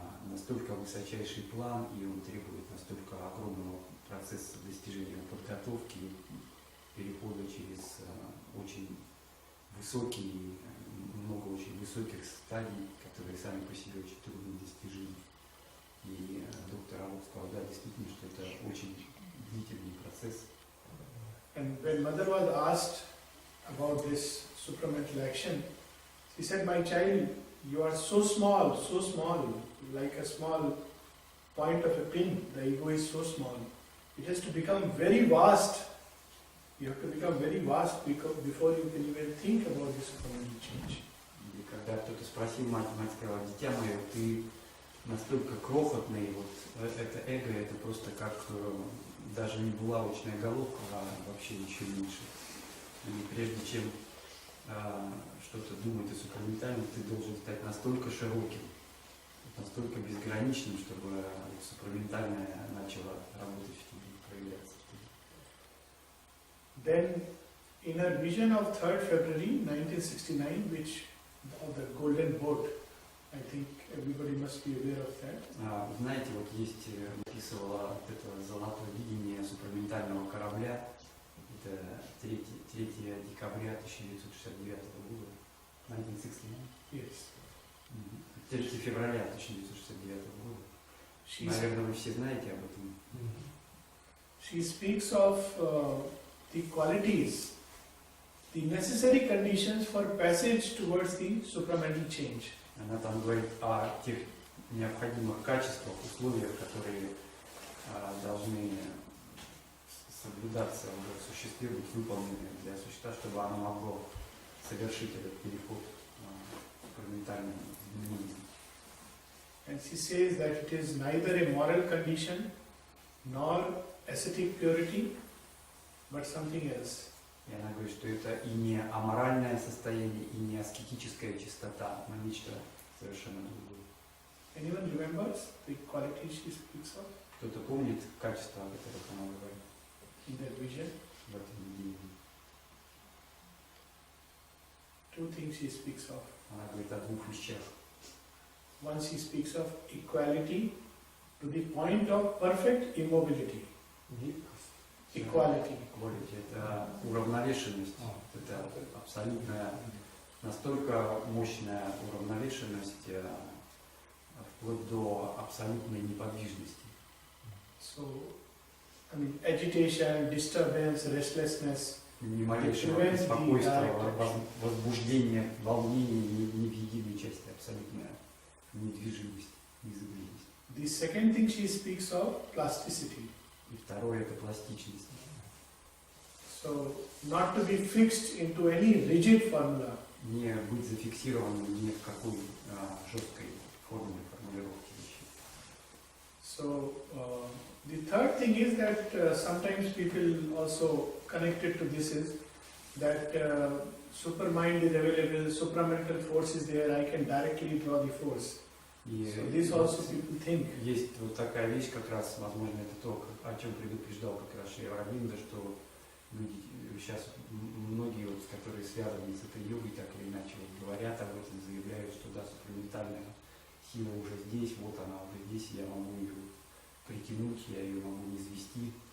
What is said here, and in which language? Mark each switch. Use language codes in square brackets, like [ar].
[ru] настолько высочайший план, и он требует настолько огромного процесса достижения подготовки, перехода через очень высокие, много очень высоких стадий, которые сами по себе очень трудно достижимы. И доктор Алоком сказал, да, действительно, что это очень длительный процесс. [en] And when mother was asked about this supramental action, she said, "My child, you are so small, like a small point of a pin. The ego is so small. It has to become very vast. You have to become very vast before you can even think about this supramental change." [ru] И когда кто-то спросил мать сказала, дитя мое, ты настолько крохотный, вот это эго, это просто как даже не булавочная головка, а вообще еще меньше. И прежде чем что-то думать о супраментальном, ты должен стать настолько широким, настолько безграничным, чтобы супраментальное начало работать в тебе, проявляться в тебе. [en] Then, in her vision of 3rd February 1969, which of the Golden Boat, I think everybody must be aware of that. [ru] Знаете, вот есть, описывала это золотое видение супраментального корабля, это 3 декабря 1969 года, 1969? [en] Yes. [ru] 3 февраля 1969 года. Наверное, вы все знаете об этом. [en] She speaks of the qualities, the necessary conditions for passage towards the supramental change. [ru] Она там говорит о тех необходимых качествах, условиях, которые должны соблюдаться уже в существе, быть выполнены для существа, чтобы оно могло совершить этот переход в супраментальное изменение. [en] And she says that it is neither a moral condition nor ascetic purity, but something else. [ru] И она говорит, что это и не аморальное состояние, и не аскетическая чистота, но нечто совершенно другое. [en] Anyone remembers the qualities she speaks of [ru] Кто-то помнит качества, о которых она говорит [en] in that vision? [ru] в этом видении? [en] 2 things she speaks of. [ru] Она говорит о 2 вещах. [en] One, she speaks of equality to the point of perfect immobility. Equality. [ru] Equality – это уравновешенность, это абсолютная, настолько мощная уравновешенность, вплоть до абсолютной неподвижности. [en] So, I mean, agitation, disturbance, restlessness. [ru] Ни малейшего беспокойства, возбуждения, волнения ни в единой части, абсолютная недвижимость, незыблемость. [en] The second thing she speaks of, plasticity. [ru] И второе – это пластичность. [en] So, not to be fixed into any rigid formula. [ru] Не быть зафиксированным ни в какой жесткой форме формулировки вещей. [en] So, the third thing is that sometimes people also connected to this is that supermind is available, supramental force is there, I can directly draw the force. So this also people think. [ru] Есть вот такая вещь, как раз, возможно, это то, о чем предупреждал как раз Шри Ауробиндо, что люди сейчас, многие, вот, которые связаны с этой йогой, так или иначе, вот, говорят об этом, заявляют, что да, супраментальная сила уже здесь, вот она уже здесь, я могу ее притянуть, я ее могу низвести.